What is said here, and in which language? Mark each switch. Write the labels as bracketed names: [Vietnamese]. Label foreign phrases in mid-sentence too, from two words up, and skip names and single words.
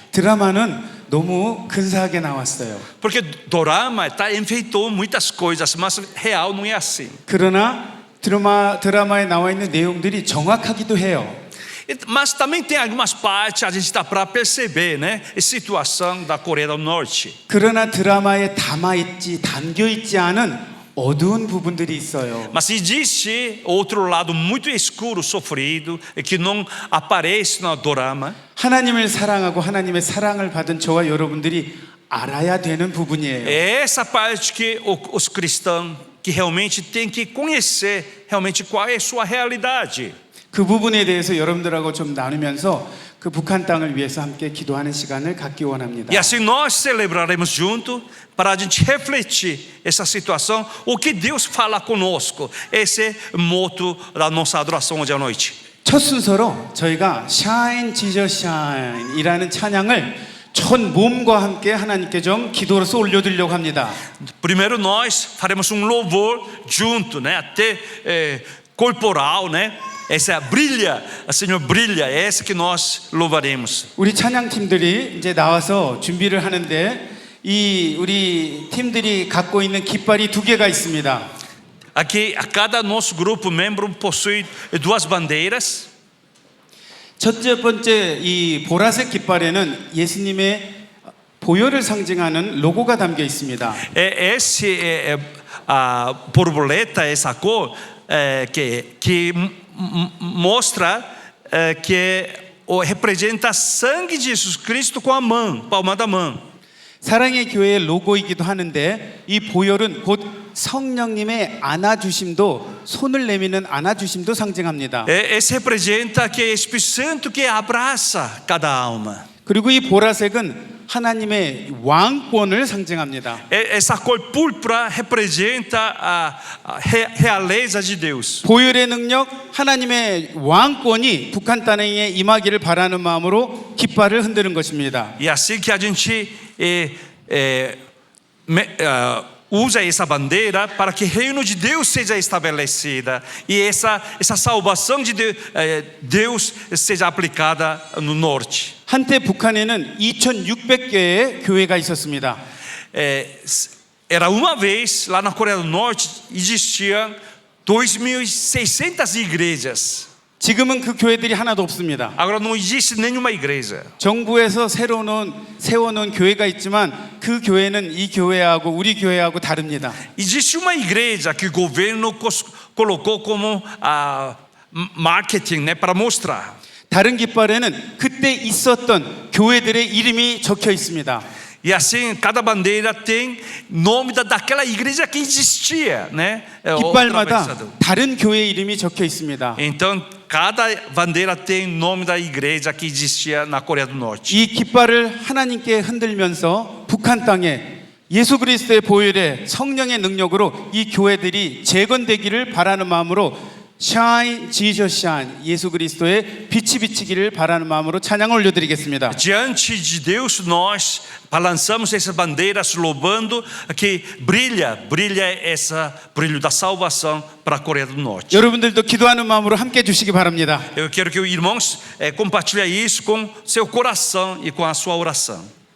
[Korean] 드라마는 너무 근사하게 나왔어요. [Portuguese] Porque dorama enfeitou muitas coisas, mas real não é assim. [Korean] 그러나 드라마에 나와 있는 내용들이 정확하기도 해요. [Portuguese] Mas também tem algumas partes a gente está para perceber, né? A situação da Coreia do Norte. [Korean] 그러나 드라마에 담겨 있지 않은 어두운 부분들이 있어요. [Portuguese] Mas existe outro lado muito escuro, sofrido, que não aparece no dorama. [Korean] 하나님을 사랑하고 하나님의 사랑을 받은 저와 여러분들이 알아야 되는 부분이에요. [Portuguese] É essa parte que os cristãos que realmente têm que conhecer realmente qual é a sua realidade. [Korean] 그 부분에 대해서 여러분들하고 좀 나누면서 그 북한 땅을 위해서 함께 기도하는 시간을 갖기 원합니다. [Portuguese] E assim nós celebraremos junto para a gente refletir essa situação, o que Deus fala conosco. Esse é o moto da nossa adoração hoje à noite. [Korean] 첫 순서로 저희가 Shine Jesus Shine이라는 찬양을 전 몸과 함께 하나님께 좀 기도로서 올려드리려고 합니다. [Portuguese] Primeiro nós faremos louvor junto, né? Até corporal, né? Essa brilha, Senhor brilha, é essa que nós louvaremos. [Korean] 우리 찬양팀들이 이제 나와서 준비를 하는데 이 우리 팀들이 갖고 있는 깃발이 두 개가 있습니다. [Portuguese] Aqui a cada nosso grupo membro possui duas bandeiras. [Korean] 첫째 번째 이 보라색 깃발에는 예수님의 보혈을 상징하는 로고가 담겨 있습니다. [Portuguese] A borboleta, essa cor que mostra que representa sangue de Jesus Cristo com a mão, palma da mão. [Korean] 사랑의 교회의 로고이기도 하는데 이 보혈은 곧 성령님의 안아주심도 손을 내미는 안아주심도 상징합니다. [Portuguese] Esse representa que é o Espírito Santo que abraça cada alma. [Korean] 그리고 이 보라색은 하나님의 왕권을 상징합니다. [Portuguese] Essa cor púrpura representa a realeza de Deus. [Korean] 보혈의 능력, 하나님의 왕권이 북한 땅에 임하기를 바라는 마음으로 깃발을 흔드는 것입니다. [Portuguese] E assim que a gente usa essa bandeira para que o reino de Deus seja estabelecida e essa salvação de Deus seja aplicada no norte. [Korean] 한때 북한에는 2,600개의 교회가 있었습니다. [Portuguese] Era uma vez lá na Coreia do Norte existiam 2.600 igrejas. [Korean] 지금은 그 교회들이 하나도 없습니다. [Portuguese] Agora não existe nenhuma igreja. [Korean] 정부에서 세워놓은 교회가 있지만 그 교회는 이 교회하고 우리 교회하고 다릅니다. [Portuguese] Existe uma igreja que o governo colocou como marketing, né, para mostrar. [Korean] 다른 깃발에는 그때 있었던 교회들의 이름이 적혀 있습니다. [Portuguese] E assim, cada bandeira tem nome daquela igreja que existia, né? [Korean] 깃발마다 다른 교회 이름이 적혀 있습니다. [Portuguese] Então, cada bandeira tem nome da igreja que existia na Coreia do Norte. [Korean] 이 깃발을 하나님께 흔들면서 북한 땅에 예수 그리스도의 보혈의 성령의 능력으로 이 교회들이 재건되기를 바라는 마음으로 Shine, Jesus shine. 예수 그리스도의 빛이 비치기를 바라는 마음으로 찬양을 올려드리겠습니다. [Portuguese] Diante de Deus nós balançamos essas bandeiras louvando que brilha esse brilho da salvação para a Coreia do Norte. [Korean] 여러분들도 기도하는 마음으로 함께 주시기 바랍니다. [Portuguese] Eu quero que os irmãos compartilhem isso com seu coração e com a sua oração.